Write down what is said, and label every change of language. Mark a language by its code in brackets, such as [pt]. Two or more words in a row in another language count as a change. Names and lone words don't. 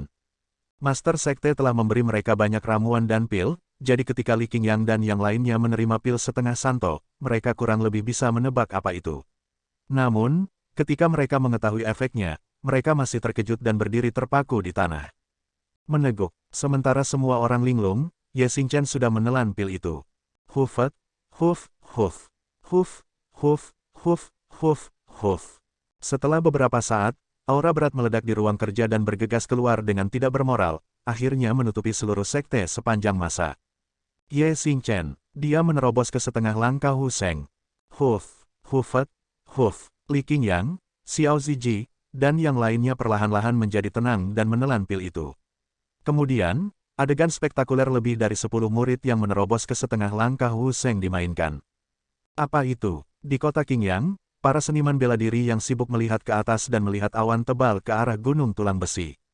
[id] Master Sekte telah memberi mereka banyak ramuan dan pil, jadi ketika Li Qingyang dan yang lainnya menerima pil setengah santo, mereka kurang lebih bisa menebak apa itu. Namun, ketika mereka mengetahui efeknya, mereka masih terkejut dan berdiri terpaku di tanah. Meneguk, sementara semua orang linglung, Ye Xingchen sudah menelan pil itu. Hufet, huf, huf, huf, huf, huf, huf, huf. Setelah beberapa saat, aura berat meledak di ruang kerja dan bergegas keluar dengan tidak bermoral, akhirnya menutupi seluruh sekte sepanjang masa. Ye Xingchen, dia menerobos ke setengah langkah Wu Sheng. Huf, hufet, huf, Li Qingyang, Xiao Ziji, dan yang lainnya perlahan-lahan menjadi tenang dan menelan pil itu. Kemudian, adegan spektakuler lebih dari 10 murid yang menerobos ke setengah langkah Wu Sheng dimainkan. Apa itu? Di kota Qingyang, para seniman bela diri yang sibuk melihat ke atas dan melihat awan tebal ke arah gunung tulang besi.